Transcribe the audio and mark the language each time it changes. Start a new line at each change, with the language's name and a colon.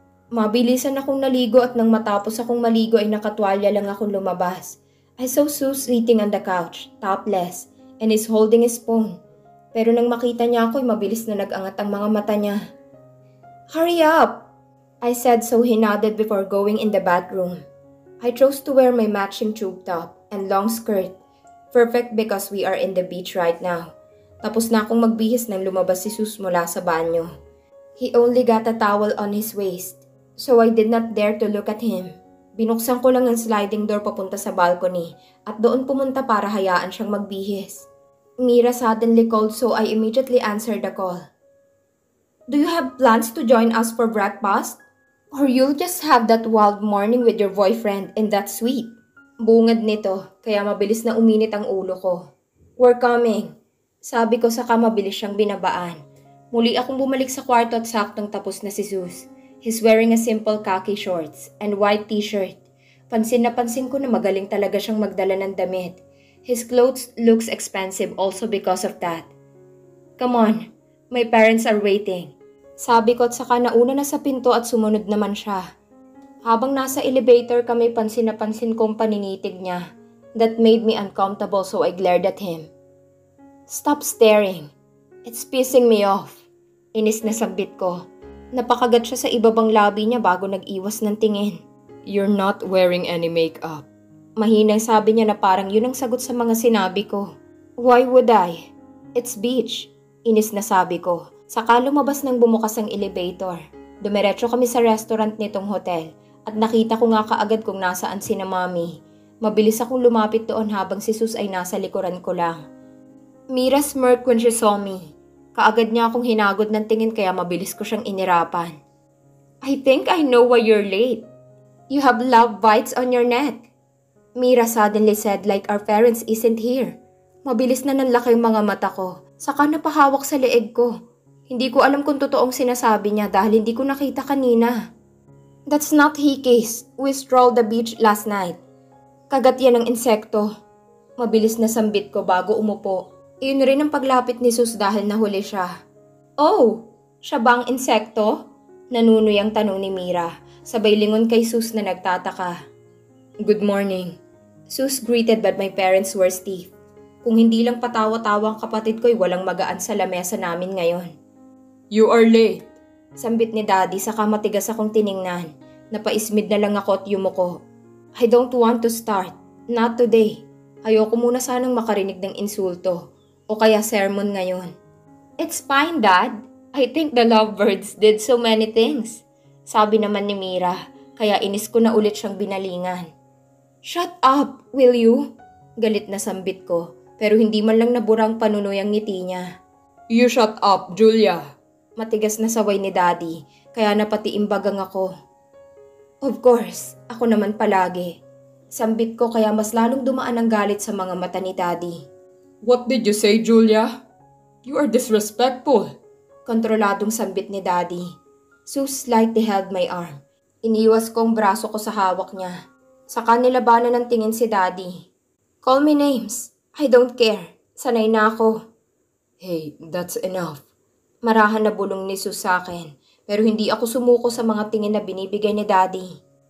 Filipino: Mabilisan akong naligo at nang matapos akong maligo ay nakatwalya lang akong lumabas.
English: I saw Sus sitting on the couch, topless, and is holding his phone.
Filipino: Pero nang makita niya ako ay mabilis na nag-angat ang mga mata niya.
English: Hurry up! I said so he nodded before going in the bathroom. I chose to wear my matching tube top and long skirt. Perfect because we are in the beach right now.
Filipino: Tapos na akong magbihis nang lumabas si Sus mula sa banyo.
English: He only got a towel on his waist, so I did not dare to look at him.
Filipino: Binuksan ko lang ang sliding door papunta sa balcony at doon pumunta para hayaan siyang magbihis.
English: Mira suddenly called so I immediately answered the call. Do you have plans to join us for breakfast? Or you'll just have that wild morning with your boyfriend and that's sweet?
Filipino: Bungad nito, kaya mabilis na uminit ang ulo ko.
English: We're coming.
Filipino: Sabi ko saka mabilis siyang binabaan. Muli akong bumalik sa kwarto at saktong tapos na si Sus.
English: He's wearing a simple khaki shorts and white t-shirt.
Filipino: Pansin na pansin ko na magaling talaga siyang magdala ng damit.
English: His clothes looks expensive also because of that. Come on, my parents are waiting.
Filipino: Sabi ko at saka nauna na sa pinto at sumunod naman siya. Habang nasa elevator kami pansin na pansin kong paninitig niya.
English: That made me uncomfortable so I glared at him. Stop staring. It's pissing me off.
Filipino: Inis na sabbit ko. Napakagat siya sa ibabang labi niya bago nag-iwas ng tingin.
English: You're not wearing any makeup.
Filipino: Mahinang sabi niya na parang yun ang sagot sa mga sinabi ko.
English: Why would I? It's beach.
Filipino: Inis na sabi ko. Saka lumabas nang bumukas ang elevator. Dumiretso kami sa restaurant nitong hotel at nakita ko nga kaagad kung nasaan sina Mami. Mabilis akong lumapit doon habang si Sus ay nasa likuran ko lang.
English: Mira smirked when she saw me.
Filipino: Kaagad niya akong hinagod ng tingin kaya mabilis ko siyang inirapan.
English: I think I know why you're late. You have love bites on your neck. Mira suddenly said like our parents isn't here.
Filipino: Mabilis na nanlaki ang mga mata ko. Saka napahawak sa leeg ko. Hindi ko alam kung totoong sinasabi niya dahil hindi ko nakita kanina.
English: That's not Hikis. We strolled the beach last night.
Filipino: Kagat yan ng insekto. Mabilis na sambit ko bago umupo. Iyon rin ang paglapit ni Sus dahil nahuli siya. Oh, siya bang insekto? Nanunoy ang tanong ni Mira. sabay lingon kay Sus na nagtataka.
English: Good morning. Sus greeted but my parents were stiff.
Filipino: Kung hindi lang patawa-tawa ang kapatid ko'y walang magaan sa lamesa namin ngayon.
English: You are late.
Filipino: Sambit ni Daddy saka matigas akong tiningnan. Napaismid na lang ako at yumuko.
English: I don't want to start. Not today.
Filipino: Ayoko muna sanang makarinig ng insulto o kaya sermon ngayon.
English: It's fine, Dad. I think the lovebirds did so many things.
Filipino: Sabi naman ni Mira, kaya inis ko na ulit siyang binalingan.
English: Shut up, will you?
Filipino: Galit na sambit ko, pero hindi man lang naburang panunoy ang ngiti niya.
English: You shut up, Julia.
Filipino: Matigas na saway ni Daddy, kaya napatiimbagang ako. Of course, ako naman palagi. Sambit ko kaya mas lalong dumaan ang galit sa mga mata ni Daddy.
English: What did you say, Julia? You are disrespectful.
Filipino: Kontroladong sambit ni Daddy.
English: Sus slightly held my arm.
Filipino: Iniwas kong braso ko sa hawak niya. Saka nilabanan ng tingin si Daddy.
English: Call me names. I don't care.
Filipino: Sanay na ako.
English: Hey, that's enough.
Filipino: Marahan na bulong ni Sus sa akin, pero hindi ako sumuko sa mga tingin na binibigay ni Daddy.